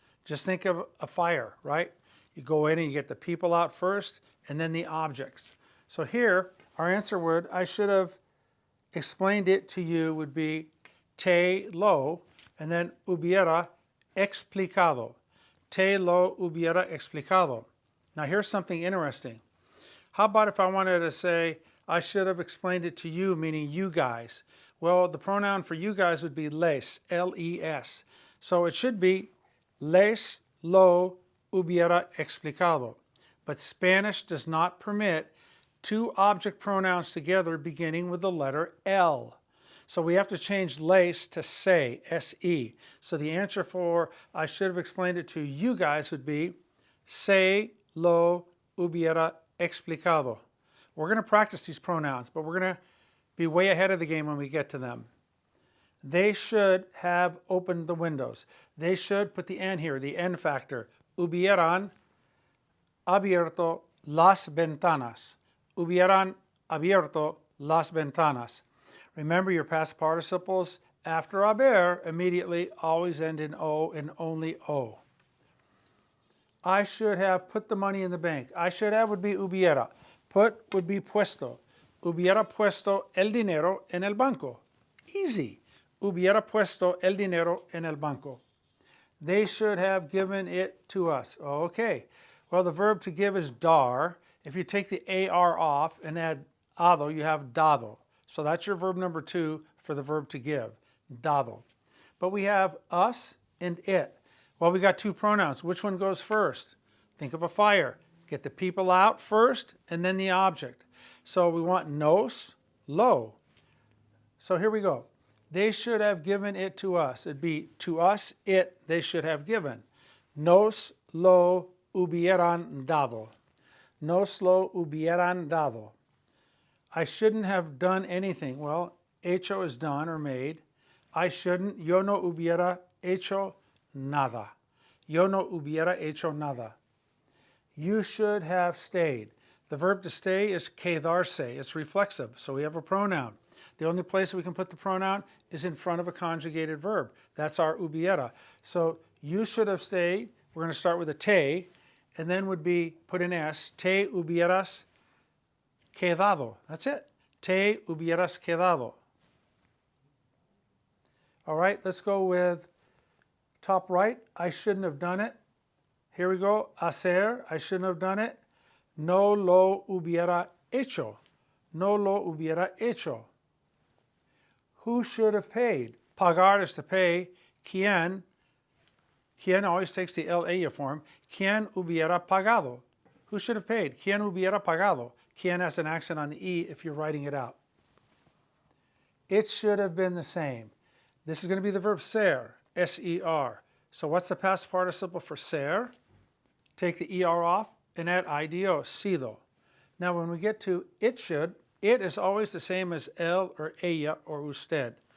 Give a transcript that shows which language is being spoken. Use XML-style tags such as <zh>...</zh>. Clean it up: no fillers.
<en>Just think of a fire, right? You go in and you get the people out first, and then the objects. So here, our answer would, I should have explained it to you, would be</en> <es>te lo,</es> <en>and then</en> <es>hubiera explicado. Te lo hubiera explicado.</es> <en>Now here's something interesting. How about if I wanted to say, I should have explained it to you, meaning you guys? Well, the pronoun for you guys would be les, L-E-S. So it should be</en> <es>les lo hubiera explicado.</es> <en>But Spanish does not permit two object pronouns together beginning with the letter L. So we have to change les to se, S-E. So the answer for I should have explained it to you guys would be</en> <es>se lo hubiera explicado.</es> <en>We're going to practice these pronouns, but we're going to be way ahead of the game when we get to them. They should have opened the windows. They should, put the N here, the N factor.</en> <es>Hubieran abierto las ventanas. Hubieran abierto las ventanas.</es> <en>Remember, your past participles after haber immediately always end in O and only O. I should have put the money in the bank. I should have would be hubiera. Put would be puesto.</en> <es>Hubiera puesto el dinero en el banco.</es> <en>Easy.</en> <es>Hubiera puesto el dinero en el banco.</es> <en>They should have given it to us. Okay. Well, the verb to give is dar. If you take the AR off and add ado, you have dado. So that's your verb number 2 for the verb to give, dado. But we have us and it. Well, we got 2 pronouns. Which one goes first? Think of a fire. Get the people out first and then the object. So we want nos, lo. So here we go. They should have given it to us. It'd be to us, it, they should have given.</en> <es>Nos lo hubieran dado. Nos lo hubieran dado.</es> <en>I shouldn't have done anything. Well, hecho is done or made. I shouldn't.</en> <es>Yo no hubiera hecho nada. Yo no hubiera hecho nada.</es> <en>You should have stayed. The verb to stay is quedarse. It's reflexive, so we have a pronoun. The only place we can put the pronoun is in front of a conjugated verb. That's our hubiera. So you should have stayed. We're going to start with a te, and then would be put in S.</en> <es>Te hubieras quedado. That's it. Te hubieras quedado.</es> <en>All right, let's go with top right. I shouldn't have done it. Here we go. Hacer. I shouldn't have done it.</en> <es>No lo hubiera hecho. No lo hubiera hecho.</es> <en>Who should have paid? Pagar is to pay. ¿Quién? ¿Quién always takes the LA form.</en> <es>¿Quién hubiera pagado?</es> <en>Who should have paid?</en> <es>¿Quién hubiera pagado?</es> <en>¿Quién has an accent on the E if you're writing it out. It should have been the same. This is going to be the verb ser, S-E-R. So what's the past participle for ser? Take the ER off and add IDO, sido. Now when we get to it should, it is always the same as él or ella or usted.</en>